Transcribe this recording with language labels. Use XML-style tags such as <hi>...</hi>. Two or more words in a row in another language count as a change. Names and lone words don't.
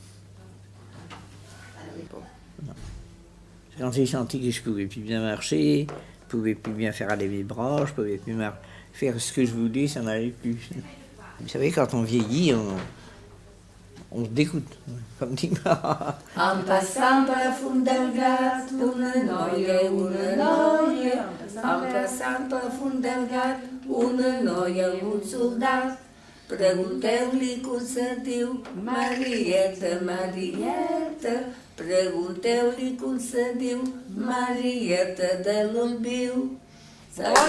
<fr>Quand j'ai senti que je pouvais plus bien marcher, je pouvais plus bien faire aller mes bras, je pouvais plus faire ce que je voulais, ça n'allait plus. Vous savez, quand on vieillit, on se dégoûte, comme dit ma...</fr> <ca>En passant par la fond del gat, una noia, en passant per la font del gat, una noia, un soldat. Pregunteu-li com se diu, Marieta, Marieta. Pregunteu-li com se diu, Marieta de l'Olbiu.</ca>